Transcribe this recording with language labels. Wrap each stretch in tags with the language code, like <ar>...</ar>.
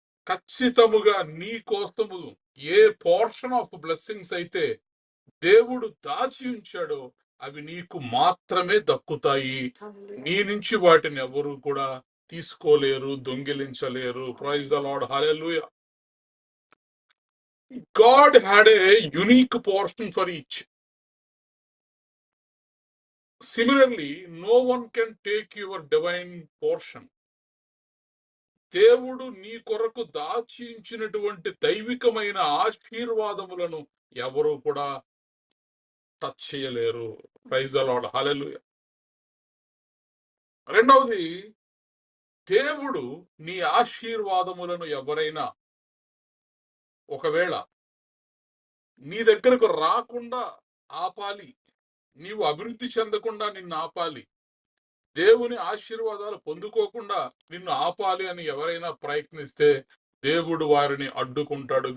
<te>ఖచ్చితముగా నీ కోసము</te> <en>ఏ portion of blessings</en> <te>అయితే దేవుడు దాచి ఉంచాడో అవి నీకు మాత్రమే దక్కుతాయి. హల్లెలూయా. నీ నుంచి వాటిని ఎవరు కూడా తీసుకోలేరు, దొంగిలించలేరు.</te> <en>Praise the Lord, hallelujah. God had a unique portion for each. Similarly, no one can take your divine portion.</en> <te>దేవుడు నీ కొరకు దాచి ఉంచినటువంటి దైవికమైన ఆశీర్వాదములను ఎవరు కూడా టచ్ చేయలేరు.</te> <en>Praise the Lord, hallelujah.</en> <te>రెండవది, దేవుడు నీ ఆశీర్వాదములను ఎవరైనా ఒకవేళ నీ దగ్గరకు రాకుండా ఆపాలి, నీవు అభివృద్ధి చెందకుండా నిన్ను ఆపాలి, దేవుని ఆశీర్వాదాలు పొందుకోకుండా నిన్ను ఆపాలి అని ఎవరైనా ప్రయత్నిస్తే దేవుడు వారిని అడ్డుకుంటాడు.</te>